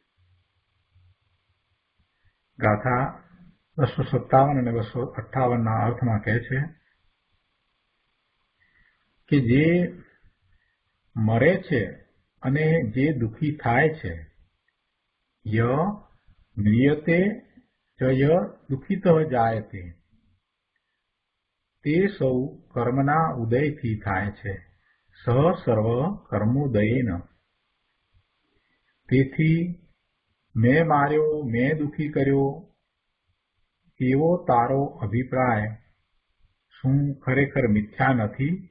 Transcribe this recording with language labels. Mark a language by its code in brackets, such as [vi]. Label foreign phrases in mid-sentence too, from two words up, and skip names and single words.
[gu] ગાથા 257 અને 258ના અર્થમાં કહે છે કે જે મરે છે અને જે દુઃખી થાય છે, [sa] ય म्रियते च य दुःखितः जायते, [gu] તે સૌ કર્મના ઉદયથી થાય છે। [sa] सह सर्व कर्मोदयेन, [gu] તેથી મેં માર્યો મેં દુઃખી કર્યો એવો તારો અભિપ્રાય શું ખરેખર મિથ્યા નથી?